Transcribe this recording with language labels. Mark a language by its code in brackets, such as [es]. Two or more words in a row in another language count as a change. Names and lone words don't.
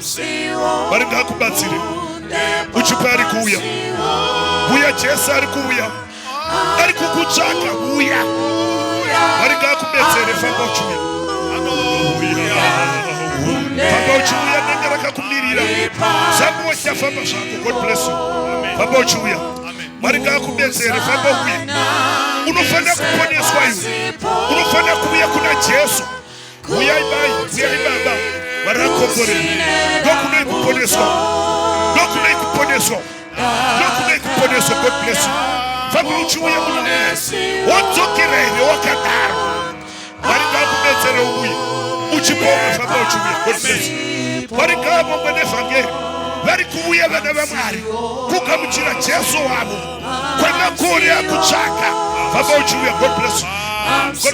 [sn] Vari ngakubatsire. Uchipa ari kuuya. Uya Jesu ari kuuya. Ari kukutsvaka uya. Vari ngakubetsere. Famba uchiuya. Famba uchiuya denga rakakumirira. Zvangu wachafamba zvako. [en] God bless you. [sn] Famba uchiuya. Vari ngakubetsere. Famba uya. Unofanira kuponeswa iwe. Unofanira kuuya kuna Jesu. Uyai bai, uyai baba. Warakomboreni. Ndokunai kuponeswa. Ndokunai kuponeswa. Ndokunai kuponeswa. [en] God bless you. [sn] Famba uchiuya munhu waMwari. Wodzokera here wakadaro. Vari ngakubetsere uye. Uchipoma. Famba uchiuya. [en] God bless you. [sn] Vari ngavamwe nevhangeri. Vari kuuya vana vaMwari kugamuchira Jesu wavo kwemakore akutsvaka. Famba uchiuya. [en] God bless you.